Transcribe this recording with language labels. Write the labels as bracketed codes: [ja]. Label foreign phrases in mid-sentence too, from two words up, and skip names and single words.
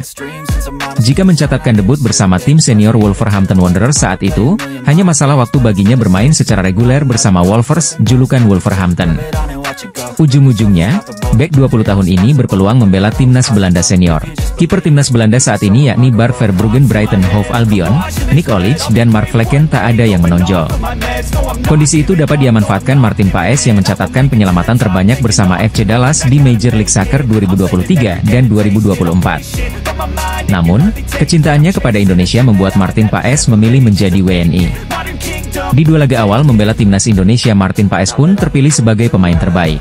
[id] Jika mencatatkan debut bersama tim senior Wolverhampton Wanderers saat itu, hanya masalah waktu baginya bermain secara reguler bersama Wolvers, julukan Wolverhampton. Ujung-ujungnya, bek 20 tahun ini berpeluang membela timnas Belanda senior. Kiper timnas Belanda saat ini yakni Bart Verbruggen Brighton Hove Albion, Nick Olic dan Mark Vlekken tak ada yang menonjol. Kondisi itu dapat dimanfaatkan Martin Paes yang mencatatkan penyelamatan terbanyak bersama FC Dallas di Major League Soccer 2023 dan 2024. Namun, kecintaannya kepada Indonesia membuat Martin Paes memilih menjadi WNI. Di 2 laga awal membela timnas Indonesia, Martin Paes pun terpilih sebagai pemain terbaik.